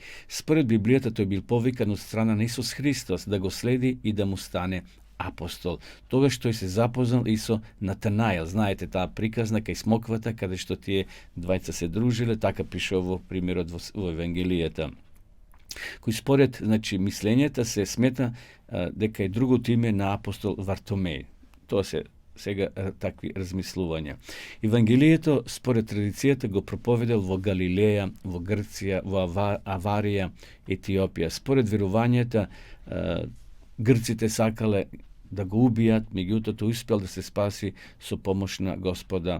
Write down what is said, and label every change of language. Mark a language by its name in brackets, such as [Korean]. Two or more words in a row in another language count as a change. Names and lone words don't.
[Macedonian] Според Библијата тој бил повикан од страна на Исус Христос да го следи и да му стане апостол. Тогаш тој се запознал и со Натанаел. Знаете таа приказна кај смоквата, каде што тие двајца се дружиле, така пише во примерот во Евангелијата. кои според, значи, мислењата се смета дека je другото име на апостол Вартомеј. Тоа се сега такви размислувања. Евангелието, според традицијата, го проповедал во Галилеја, во Грција, во Аварија, Етиопија. Според верувањата, грците сакале да го убијат, меѓутоа тој успел да се спаси со помош на Господа.